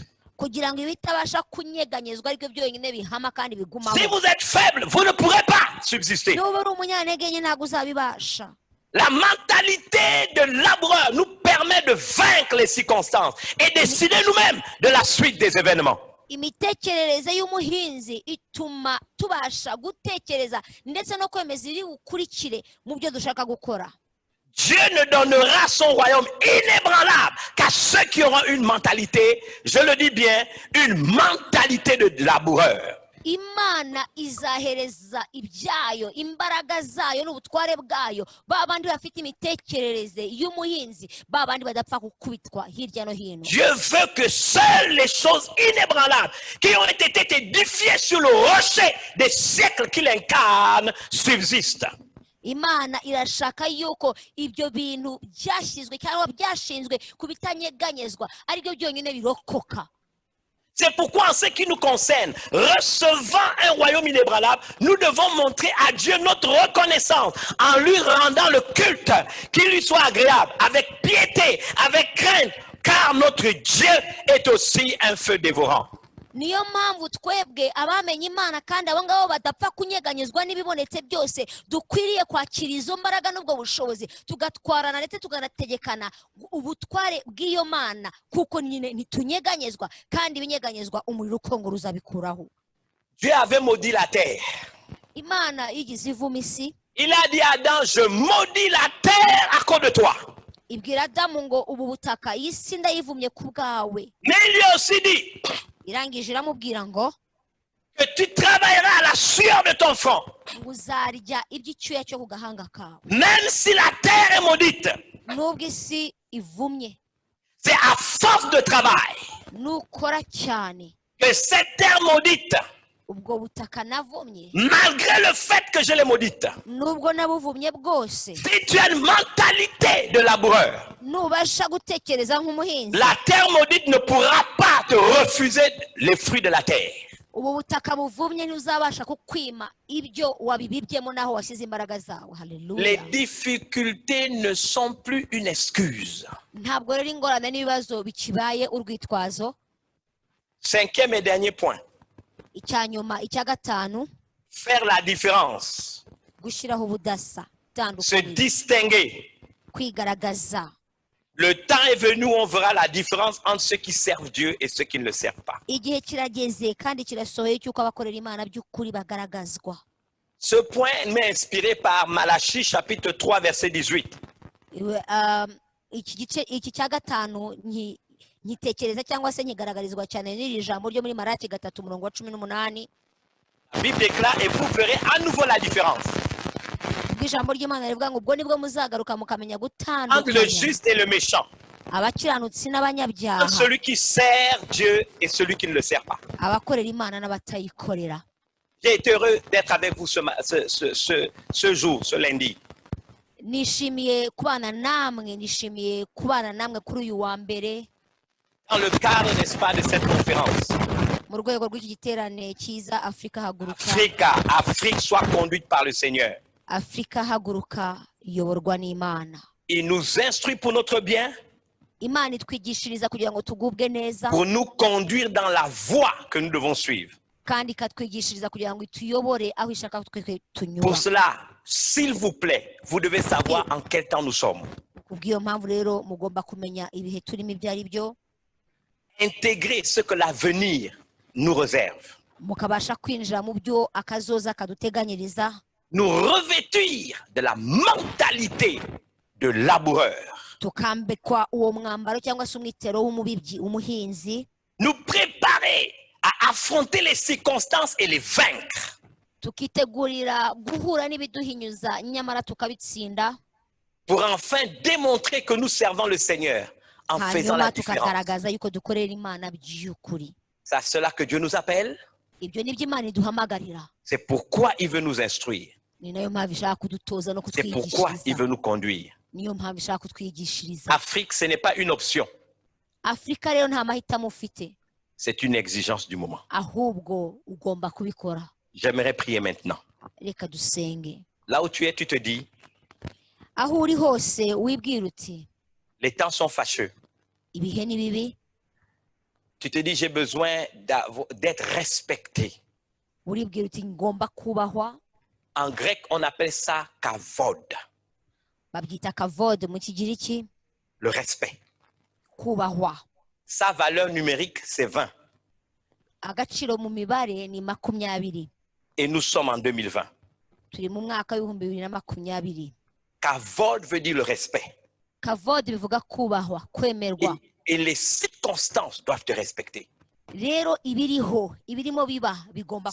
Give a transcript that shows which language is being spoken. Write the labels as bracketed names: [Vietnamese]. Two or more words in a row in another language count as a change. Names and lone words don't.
[French] Si vous êtes faible, vous ne pourrez pas subsister. La mentalité de laboureur nous permet de vaincre les circonstances et décider nous-mêmes de la suite des événements. [Kinyarwanda] Imitekerereze y'umuhinzi ituma tubasha gutekereza ndetse no kwemeza iri ukurikire mu byo dushaka gukora. [French] Dieu ne donnera son royaume inébranlable qu'à ceux qui auront une mentalité, je le dis bien, une mentalité de laboureur. [Kinyarwanda] Imana izahereza ibyayo imbaraga zayo n'ubutware bwayo babandi bafite imitekerereze y'umuhinzi babandi badapfa gukubitwa hirya no hino. [French] Dieu veut que seules les choses inébranlables qui ont été édifiées sur le rocher des siècles qu'il incarne subsistent. [Kinyarwanda] Imana irashaka yuko ibyo bintu byashyizwe cyangwa byashinzwe kubitanyeganyezwa ari byo byonyine birokoka. [French] C'est pourquoi en ce qui nous concerne, recevant un royaume inébranlable, nous devons montrer à Dieu notre reconnaissance en lui rendant le culte qui lui soit agréable, avec piété, avec crainte, car notre Dieu est aussi un feu dévorant. [Kinyarwanda] Niyo mpamvu twebwe abamenye Imana kandi abo ngabo badapfa kunyeganyezwa n'ibibonetse byose dukwiriye kwakira izo mbaraga n'ubwo bushobozi tugatwarana ndetse tuganategekana ubutware bw'iyo Mana kuko nyine ntitunyeganyezwa kandi ibinyeganyezwa umuriro ukongoruza bikuraho. [French] Dieu avait maudit la terre. [Kinyarwanda] Imana yigize ivuma isi. [French] Il a dit à Adam, je maudis la terre à cause de toi. [Kinyarwanda] Ibwira Adamu ngo ubu butaka isi ndayivumye ku bwawe. [French] Mais il lui a aussi dit que tu travailleras à la sueur de ton front. Même si la terre est maudite, c'est à force de travail que cette terre maudite [Kinyarwanda] ubwo butaka navumye [French] malgré le fait que je l'ai maudite, [Kinyarwanda] nubwo nabuvumye bwose, [French] si tu as une mentalité de laboureur, [Kinyarwanda] nubasha gutekereza nk'umuhinzi, [French] la terre maudite ne pourra pas te refuser les fruits de la terre. [Kinyarwanda] ubu butaka buvumye ntuzabasha kukwima ibyo wabibibyemo naho washyize imbaraga zawe. [French] Les [Kinyarwanda] Haleluya. [French] difficultés ne sont plus une excuse. [Kinyarwanda] Ntabwo rero ingorane n'ibibazo bikibaye urwitwazo. [French] Cinquième et dernier point, [Kinyarwanda] Icya nyuma, icya gatanu, [French] faire la différence, [Kinyarwanda] gushyiraho ubudasa, [French] se [Kinyarwanda] itandukanye, [French] distinguer. [Kinyarwanda] kwigaragaza. [French] Le temps est venu où on verra la différence entre ceux qui servent Dieu et ceux qui ne le servent pas. [Kinyarwanda] Igihe kirageze kandi kirasohoye cy'uko abakorera Imana by'ukuri bagaragazwa. [French] Ce point m'est inspiré par Malachie chapitre 3 verset 18. [Kinyarwanda] Iki cya gatanu nkitekereza cyangwa se nkigaragarizwa cyane n'iri jambo ryo muri Maraki 3:18. [French] La Bible déclare et vous verrez à nouveau la différence [Kinyarwanda] Ijambo ry'Imana rivuga ngo ubwo nibwo muzagaruka mukamenya [French] entre le [Kinyarwanda] gutandukanya [French] juste et le méchant, [Kinyarwanda] abakiranutsi n'abanyabyaha, [French] entre celui qui sert Dieu et celui qui ne le sert pas. [Kinyarwanda] abakorera Imana n'abatayikorera. [French] J'ai été heureux d'être avec vous ce jour, ce lundi. [Kinyarwanda] Nishimiye kubana namwe, nishimiye kubana namwe kuri uyu wa mbere [French] Dans le cadre, n'est-ce pas, de cette conférence. [Kinyarwanda] mu rwego rw'iki giterane cyiza Afrika Haguruka. [French] Afrique soit conduite par le Seigneur. [Kinyarwanda] Afrika Haguruka iyoborwa n'Imana. [French] Il nous instruit pour notre bien, [Kinyarwanda] Imana itwigishiriza kugira ngo tugubwe neza, [French] pour nous conduire dans la voie que nous devons suivre. [Kinyarwanda] kandi ikatwigishiriza kugira ngo ituyobore aho ishaka twe tunyura. [French] Pour cela, s'il vous plaît, vous devez savoir en quel temps nous sommes. [Kinyarwanda] Kubw'iyo mpamvu rero mugomba kumenya ibihe turimo ibyo ari byo, [French] Intégrer ce que l'avenir nous réserve. [Kinyarwanda] mukabasha kwinjira mu byo akazoza kaduteganyiriza, [French] Nous revêtir de la mentalité de laboureur. [Kinyarwanda] tukambikwa uwo mwambaro cyangwa se umwitero w'umubibyi, umuhinzi, [French] Nous préparer à affronter les circonstances et les vaincre. [Kinyarwanda] tukitegurira guhura n'ibiduhinyuza nyamara tukabitsinda, [French] Pour enfin démontrer que nous servons le Seigneur en faisant la [Kinyarwanda] hanyuma [French] différence. [Kinyarwanda] tukagaragaza yuko dukorera Imana by'ukuri. [French] C'est à cela que Dieu nous appelle. [Kinyarwanda] Ibyo nibyo Imana iduhamagarira, [French] C'est pourquoi il veut nous instruire. [Kinyarwanda] ni nayo mpamvu ishaka kudutoza no [French] C'est pourquoi il [Kinyarwanda] kutwigishiriza, [French] veut nous conduire. [Kinyarwanda] niyo mpamvu ishaka kutwigishiriza. [French] Afrique, ce n'est pas une option. [Kinyarwanda] Afurika rero nta mahitamo ufite, [French] C'est une exigence du moment. [Kinyarwanda] ahubwo ugomba kubikora. [French] J'aimerais prier maintenant. [Kinyarwanda] Reka dusenge. [French] Là où tu es, tu te dis, [Kinyarwanda] Aho uri hose wibwira uti [French] les temps sont fâcheux. [Kinyarwanda] ibihe ni bibi, [French] Tu te dis, j'ai besoin d'être respecté. [Kinyarwanda] uribwira uti ngomba kubahwa. [French] En grec, on appelle ça kavod, [Kinyarwanda] Babyita kavod mu Kigiriki, [French] le respect. [Kinyarwanda] kubahwa. [French] Sa valeur numérique, c'est 20. [Kinyarwanda] Agaciro mu mibare ni 20. [French] Et nous sommes en 2020. [Kinyarwanda] Turi mu mwaka w'2020. [French] Kavod veut dire le respect. [Kinyarwanda] Kavod bivuga kubahwa, kwemerwa. [French] Et les circonstances doivent te respecter. [Kinyarwanda] Rero ibiriho, ibirimo biba bigomba